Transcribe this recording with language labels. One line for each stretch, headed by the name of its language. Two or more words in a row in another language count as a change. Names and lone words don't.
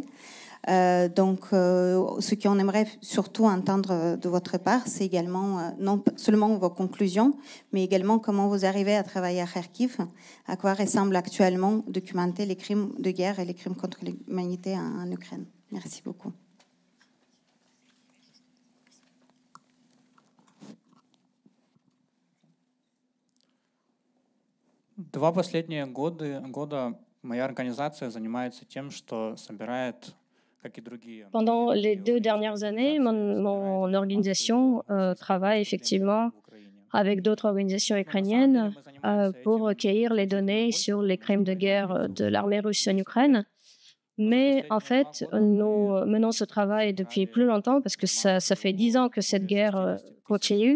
French: Donc, ce qu'on aimerait surtout entendre de votre part, c'est également non seulement vos conclusions, mais également comment vous arrivez à travailler à Kharkiv, à quoi ressemble actuellement documenter les crimes de guerre et les crimes contre l'humanité en Ukraine. Merci beaucoup.
Russian: Два последние года моя организация занимается тем, что собирает, как и другие.
French: Pendant les 2 dernières années, mon organisation travaille effectivement avec d'autres organisations ukrainiennes pour recueillir les données sur les crimes de guerre de l'armée russe en Ukraine. Mais en fait, nous menons ce travail depuis plus longtemps parce que ça fait 10 ans que cette guerre continue.